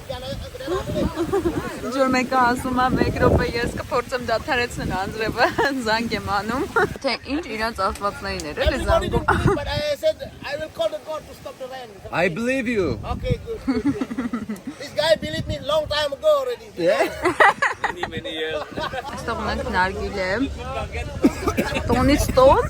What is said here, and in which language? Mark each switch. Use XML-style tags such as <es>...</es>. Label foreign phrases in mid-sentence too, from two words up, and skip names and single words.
<hy>Ջոր մեկը ասում է մեկ րոպե ես կփորձեմ դադարեցնել անձրևը, զանգ եմ անում։ Թե ինչ իրանց աստվածներին էր, էլի զանգում։</hy> <en>I believe you. Okay, good. This guy believed me long time ago already. Yeah. Many years.</en> <hy>Այստեղ ունենք նարգիլե։ Տոնից տոն։</hy>